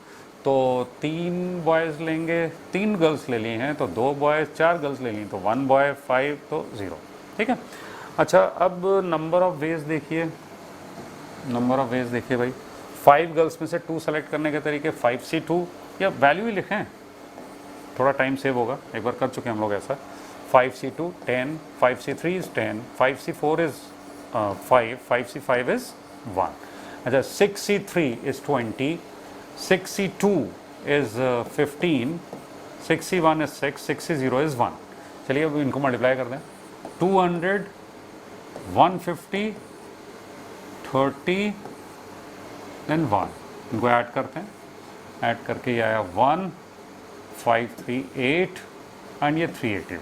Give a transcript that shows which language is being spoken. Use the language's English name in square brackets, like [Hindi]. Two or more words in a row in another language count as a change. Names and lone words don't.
[Hindi] तो 3 बॉयज़ लेंगे, 3 गर्ल्स ले ली हैं तो 2 बॉयज़, 4 गर्ल्स ले ली तो 1 बॉय, 5 तो 0। ठीक है। अच्छा, अब [English] number of ways [Hindi] देखिए, [English] number of ways [Hindi] देखिए भाई। 5 गर्ल्स में से 2 सेलेक्ट करने के तरीके 5C2, या वैल्यू ही लिखें, थोड़ा [English] time save [Hindi] होगा, एक बार कर चुके हम लोग ऐसा। [English] 5C2 10, 5C3 is 10, 5C4 is 5, 5C5 is 1। [Hindi] अच्छा, [English] 6C3 is 20, 6C2 is 15, 6C1 is 6, 6C0 is 1। [Hindi] चलिए अब इनको मल्टीप्लाई कर दें। 200, 150, 30 देन 1, इनको ऐड करते हैं। ऐड करके ये आया 1, 538 एंड ये 381।